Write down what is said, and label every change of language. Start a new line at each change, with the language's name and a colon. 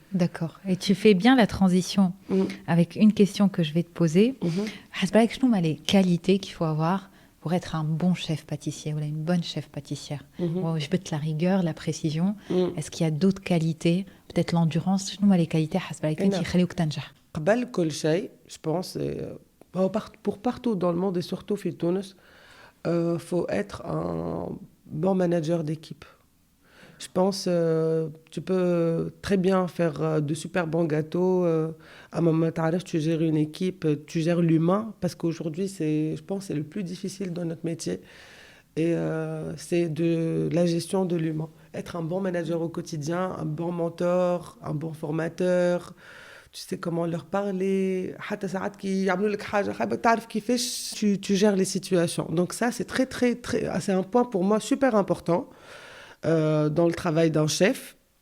French: D'accord. Et tu fais bien la transition avec une question que je vais te poser.
Arabic: حسب شنو هما
French: les qualités qu'il faut avoir pour être un bon chef pâtissier ou une bonne chef pâtissière? Je peux te la rigueur, la précision. Est-ce qu'il y a d'autres qualités, peut-être l'endurance?
Arabic: شنو هما
French: les qualités
Arabic: حسب اللي يخليوك تنجح؟ قبل كل شيء,
French: je pense, pour partout dans le monde et surtout
Arabic: في تونس,
French: faut être un bon manager d'équipe. Je pense tu peux très bien faire de super bons gâteaux. À un moment, tu gères une équipe, tu gères l'humain, parce qu'aujourd'hui, je pense, c'est le plus difficile dans notre métier. Et c'est de la gestion de l'humain. Être un bon manager au quotidien, un bon mentor, un bon formateur. Tu sais comment leur parler.
Arabic: حتى ساعات كي يعملوا لك حاجة خايبة تعرف كيفاش
French: tu gères les situations. Donc ça, c'est très, très, très... C'est un point pour moi super important dans le travail d'un chef.